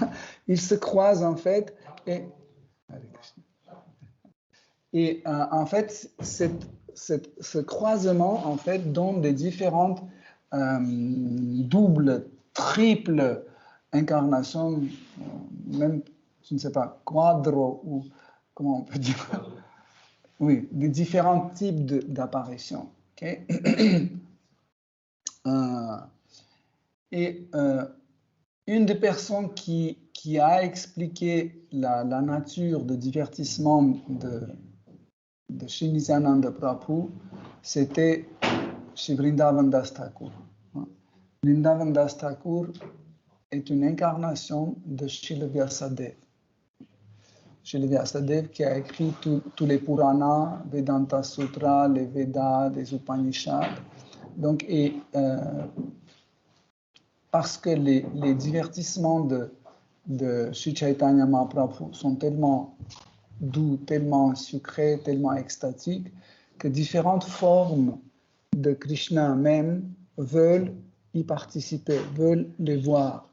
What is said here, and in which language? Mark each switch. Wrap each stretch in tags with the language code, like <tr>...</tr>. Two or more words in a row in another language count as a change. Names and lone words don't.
<fr>Ils se croisent, en fait, et en fait, ce croisement, en fait, donne des différentes doubles, triples incarnations, même, je ne sais pas, quadro, ou comment on peut dire, oui, des différents types d'apparitions. Okay? Une des personnes qui a expliqué la nature de divertissement de Sri Nityananda Prabhu, c'était Shri Vrindavan Das Thakur. Vrindavan Das Thakur est une incarnation de Srila Vyasadeva. Srila Vyasadeva qui a écrit tous les Puranas, Vedanta Sutra, les Vedas, les Upanishads. Donc, parce que les divertissements de Sri Chaitanya Mahaprabhu sont tellement doux, tellement sucrés, tellement extatiques, que différentes formes de Krishna même veulent y participer, veulent les voir.</fr>